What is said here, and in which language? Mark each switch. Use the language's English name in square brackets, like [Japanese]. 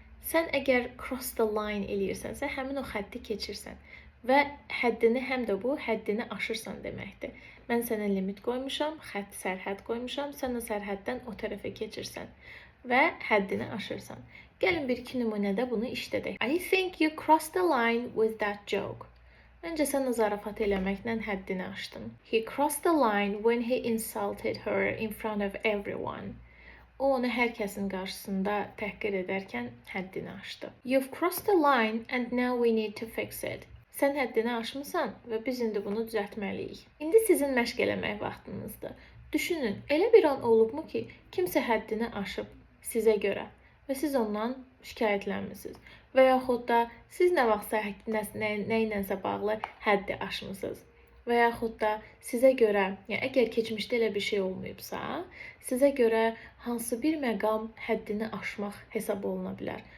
[Azerbaijani] Sən əgər [English] cross the line [Azerbaijani] eləyirsənsə, həmin o xətti keçirsən və həddini həm də bu həddini aşırsan deməkdir. Mən sənə limit qoymuşam, xətt, sərhəd qoymuşam, sən o sərhəddən o tərəfə keçirsən və həddini aşırsan. Gəlin bir iki nümunədə bunu işlədək. [English] I think you crossed the line with that joke. [Azerbaijani] Məncə sən o zarafat eləməklə həddini aşdın. [English] He crossed the line when he insulted her in front of everyone. [Azerbaijani] O onu hər kəsin qarşısında təhqir edərkən həddini aşdı. [English] You've crossed the line and now we need to fix it. [Azerbaijani] Sən həddini aşmısan və biz indi bunu düzəltməliyik. İndi sizin məşq eləmək vaxtınızdır. Düşünün, elə bir an olubmu ki, kimsə həddini aşıb sizə görə və siz ondan şikayətlənmisiniz və yaxud da siz nə vaxtsa nə ilənsə bağlı həddi aşmısınız və yaxud da sizə görə, yəni əgər keçmişdə elə bir şey olmayıbsa, sizə görə hansı bir məqam həddini aşmaq hesab oluna bilər.